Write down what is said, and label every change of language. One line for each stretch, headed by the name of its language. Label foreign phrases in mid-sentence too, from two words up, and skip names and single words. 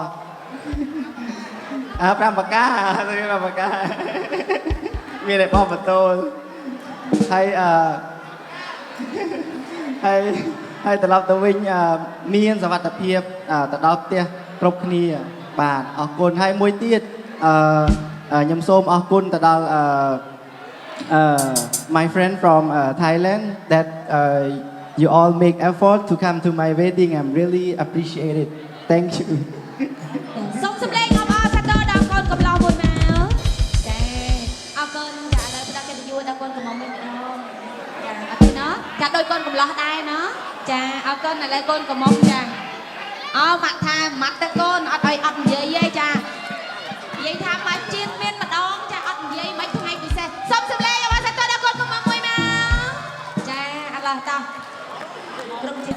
Khmer: 5 ប្រការ5ប្រការមានតែបងបន្ទោលហើយត្រឡប់ទៅវិញមានសុវត្ថិភាពទៅដល់ផ្ទះគ្រប់គ្នាបាទអរគុណហើយមួយទៀតខ្ញុំសូមអរគុណទៅដល់
English: my friend from Thailand that you all make effort to come to my wedding. I'm really appreciate it. Thank you.
Khmer: សូមសម្លេងអបអរសាទរដល់កូនកំឡោះមួយមកចាអរគុណចាឥឡូវផ្ដល់កិត្តិយសដល់កូនកំមុំវិញម្ដងចាអរគុណណាចាដូចកូនកំឡោះដែរណាចាអរគុណឥឡូវកូនកំមុំចាអូម៉ាក់ថាម៉ាត់ទៅកូនអត់ឲ្យអត់និយាយទេចានិយាយថាមកជាតិមានម្ដងចាអត់និយាយមិនថ្ងៃពិសេសសូមសម្លេងអបអរសាទរដល់កូនកំមុំមួយមកចាអត់ឡោះតោះគ្រប់ជា